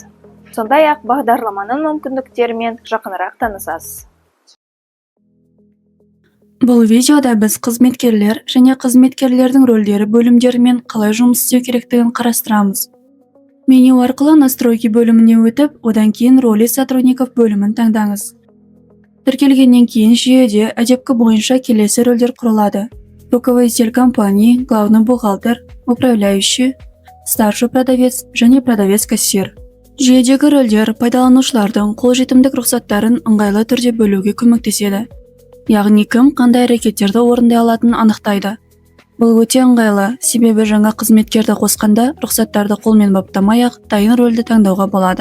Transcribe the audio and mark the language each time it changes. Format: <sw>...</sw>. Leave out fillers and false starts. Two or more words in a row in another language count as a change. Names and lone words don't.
<kk>Сондай-ақ бағдарламаның мүмкіндіктерімен жақынырақ танысасыз. Бұл видеода біз қызметкерлер және қызметкерлердің рөлдері бөлімдерімен қалай жұмыс істеу керектігін қарастырамыз. Меню арқылы настройки бөліміне өтіп, одан кейін</kk> <ru>роли сотрудников</ru> <kk>бөлімін таңдаңыз. Тіркелгеннен кейін жүйеде әдепкі бойынша келесі рөлдер құрылады.</kk> <ru>Руководитель компании, главный бухгалтер, управляющий, старший продавец және продавец-кассир.</ru> <kk>Жүйедегі рөлдер пайдаланушылардың қолжетімдік рұқсаттарын ыңғайлы түрде бөлуге көмектеседі. Яғни кім қандай әрекеттерді орындай алатынын анықтайды. Бұл өте ыңғайлы, себебі жаңа қызметкерді қосқанда рұқсаттарды қолмен баптамай-ақ дайын рөлді таңдауға болады.</kk>